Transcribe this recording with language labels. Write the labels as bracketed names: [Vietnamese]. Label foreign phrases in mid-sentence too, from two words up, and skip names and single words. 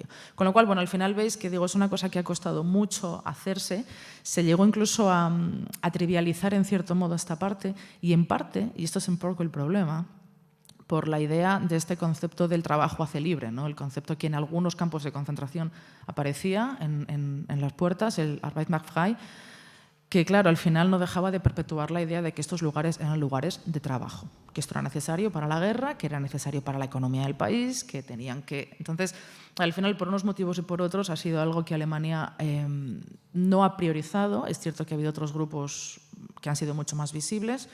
[Spanish] Con lo cual, bueno, al final veis que digo, es una cosa que ha costado mucho hacerse, se llegó incluso a trivializar en cierto modo esta parte, y en parte, y esto es un poco el problema, por la idea de este concepto del trabajo hace libre, ¿no? El concepto que en algunos campos de concentración aparecía en las puertas, el [German] Arbeit macht frei, [Spanish] que claro, al final no dejaba de perpetuar la idea de que estos lugares eran lugares de trabajo, que esto era necesario para la guerra, que era necesario para la economía del país, que tenían que... Entonces, al final, por unos motivos y por otros, ha sido algo que Alemania no ha priorizado. Es cierto que ha habido otros grupos que han sido mucho más visibles.